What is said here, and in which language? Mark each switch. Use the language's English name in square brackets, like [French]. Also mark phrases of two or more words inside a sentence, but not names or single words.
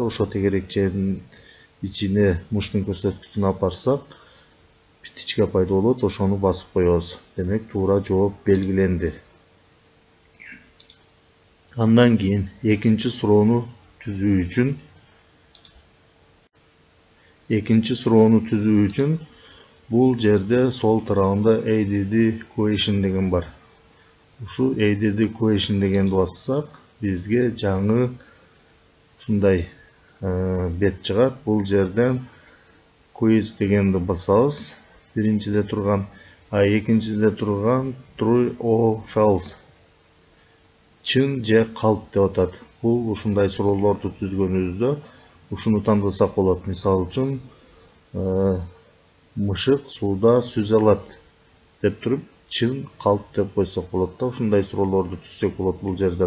[Kyrgyz] Ошо тегерекченин ичине мыштын көрсөткүчүн алып барсак, птичка пайда болот, ошону басып коебуз. Демек, туура жооп белгиленди. Андан кийин экинчи суроону түзүү үчүн бул жерде сол тарабында [English] add question [Kyrgyz] деген бар. Ушу [English] add question [Kyrgyz] дегенди бассак, бизге жаңы ушундай бет чыгат. Бул жерден quiz дегенди басабыз. Биринчиде турган, экинчиде турган [English] true or false. [Kyrgyz] Чын же калп деп атат. Бул ушундай суроолорду түзгөнүбүздө ушуну тандасак болот. Мисалы үчүн, мышык сууда сүзө алат деп туруп, чын калп деп койсок болот да, ушундай суроолорду түзсөк болот бул жерден.